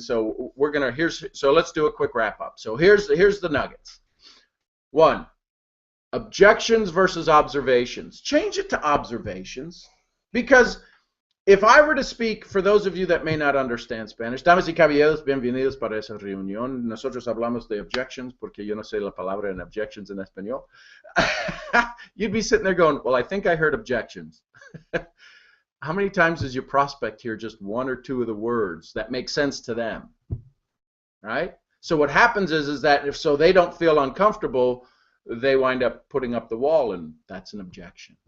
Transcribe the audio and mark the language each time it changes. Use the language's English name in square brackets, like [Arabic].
[English] So we're going to, so let's do a quick wrap up. So here's the nuggets. 1, objections versus observations. Change it to observations, because if I were to speak, for those of you that may not understand Spanish, [Spanish] damas y caballeros, bienvenidos para esa reunión. Nosotros hablamos de objections, porque yo no sé la palabra en objections en español. [English] You'd be sitting there going, well, I think I heard objections. How many times does your prospect hear just 1 or 2 of the words that make sense to them? Right? So what happens is that if so they don't feel uncomfortable, they wind up putting up the wall, and that's an objection.